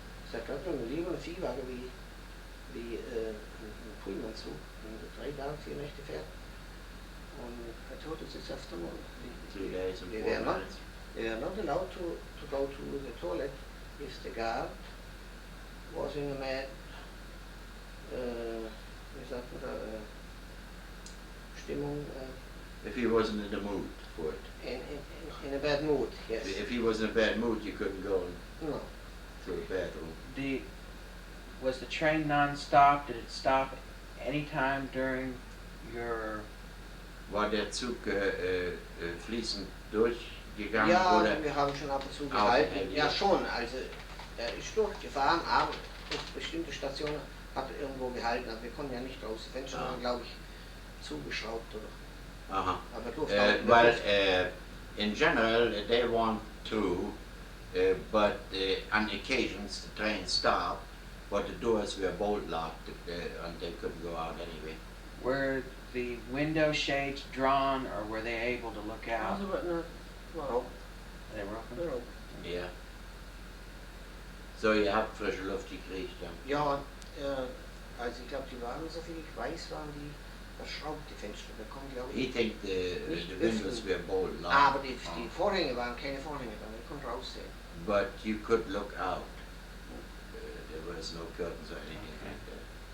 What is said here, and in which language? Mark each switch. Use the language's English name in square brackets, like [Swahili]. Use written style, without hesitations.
[German] Sagt man lieber ein Viehwagen wie ein Pullmanzug, wenn man 3 Tage, 4 Nächte fährt. [English] Und I told us this afternoon. 2 days and 4 nights. They are not allowed to go to the toilet if the guard was in a [German] wie sagt man da, Stimmung. [English] If he wasn't in the mood for it. In a bad mood, yes. If he was in a bad mood, you couldn't go no. to the bathroom. Was the train non-stop? Did it stop any time during your... [German] War der Zug fließend durchgegangen? Ja, oder? wir haben schon ab und zu gehalten. Ja, schon. Also, er ist durchgefahren, aber auf bestimmte Stationen hat er irgendwo gehalten. Aber wir konnten ja nicht raus. Die Fenster waren, glaube ich, zugeschraubt oder. Aha. Aber durfte [English] well, in general, they want to, but on occasions the train stopped, but the doors were bolt locked and they couldn't go out anyway. Were the window shades drawn, or were they able to look out? No. They were open? Yeah. [German] So ihr habt frische Luft gekriegt dann? Ja, also ich glaube, die waren, so viel ich weiß, waren die verschraubt, die Fenster. Da kommen, glaube ich, [English] He think the windows were bolt locked. [German] aber die Vorhänge waren keine Vorhänge, da konnte raussehen. [English] But you could look out. There was no curtains or anything like that.